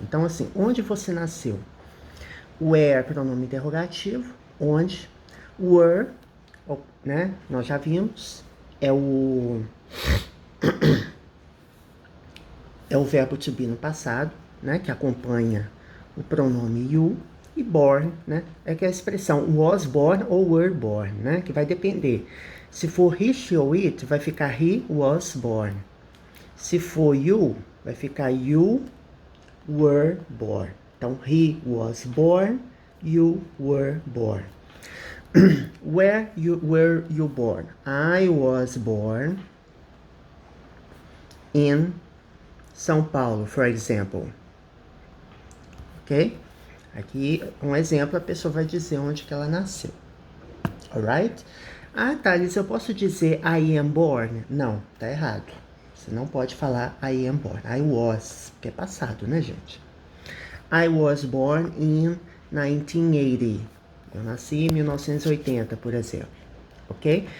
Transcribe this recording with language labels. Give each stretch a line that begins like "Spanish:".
Portuguese: Então, assim, onde você nasceu? Where, pronome interrogativo, onde. Were, né? Nós já vimos, é o verbo to be no passado, né? Que acompanha o pronome you. E born, né? É que a expressão was born ou were born, né? Que vai depender. Se for he, she ou it, vai ficar
English: he was born.
Portuguese: Se for you, vai ficar
English: you were born. Então, he was born, you were born. Where were you born? I was born in São Paulo, for example. Ok?
Portuguese: Aqui, um exemplo, a pessoa vai dizer onde que ela nasceu.
English: Alright?
Portuguese: Ah, Thales, eu posso dizer
English: I am born?
Portuguese: Não, tá errado. Você não pode falar
English: I am born.
Portuguese: I was, que é passado, né, gente?
English: I was born in 1980.
Portuguese: Eu nasci em 1980, por exemplo. Ok?